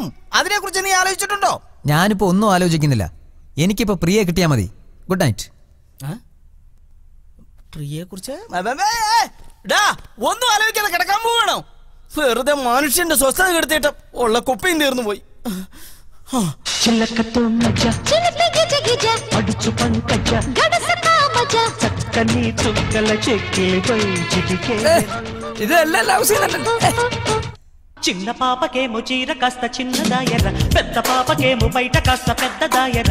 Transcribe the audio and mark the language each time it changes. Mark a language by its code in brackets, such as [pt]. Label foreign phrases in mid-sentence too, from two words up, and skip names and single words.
[ml] അതിനെ കുറിച്ച് നീ ആലോചിച്ചിട്ടുണ്ടോ? ഞാനിപ്പോ ഒന്നും ആലോചിക്കുന്നില്ല. എനിക്കിപ്പോ പ്രിയെ കിട്ടിയാ മതി. [en] good night. [ml] പ്രിയെ കുറിച്ച് ഒന്നും ആലോചിക്കാതെ കിടക്കാൻ പോവാണോ? വെറുതെ മനുഷ്യന്റെ സ്വസ്ഥത കെടുത്തിട്ട് ഉള്ള കുപ്പിയും തീർന്നു പോയി. [te] ఇదెల్లా [en] love scene [te] అంటే చిన్న పాపకేమో చీర కాస్త చిన్నదాయర, పెద్ద పాపకేమో బయట కాస్త పెద్దదాయర.